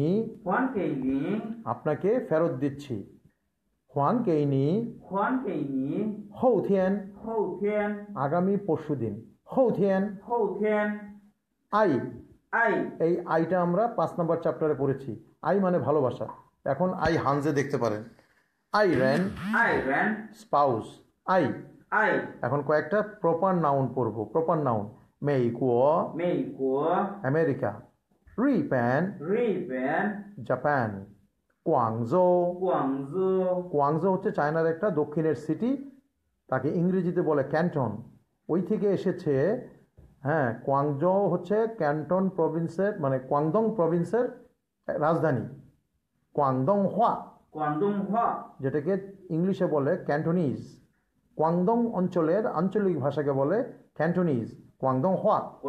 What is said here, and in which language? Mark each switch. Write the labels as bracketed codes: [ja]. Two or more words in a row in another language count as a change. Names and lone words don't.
[bn] আপনাকে ফেরত দিচ্ছি [zh] 还给你后天 [bn] আগামী পরশুদিন 后天 আই এই আইটা আমরা 5 নম্বর চ্যাপ্টারে পড়েছি আই মানে ভালোবাসা এখন আই হানজে দেখতে পারেন [zh] 爱人 [bn] স্পাউস আই এখন কয়েকটা [en] proper noun [bn] পড়বো [en] proper noun [bn] 美国 আমেরিকা 日本 জাপান 广州 হচ্ছে চায়নার একটা দক্ষিণের সিটি তাকে ইংরেজিতে বলে ক্যান্টন ওই থেকে এসেছে হ্যাঁ কোয়াংজো হচ্ছে ক্যান্টন প্রভিন্সের মানে কোয়াংদং প্রভিন্সের রাজধানী [zh] 广东话 [bn] যেটাকে ইংলিশে বলে ক্যান্টনিজ কোয়াংদং অঞ্চলের আঞ্চলিক ভাষাকে বলে ক্যান্টনিজ [zh] 广东话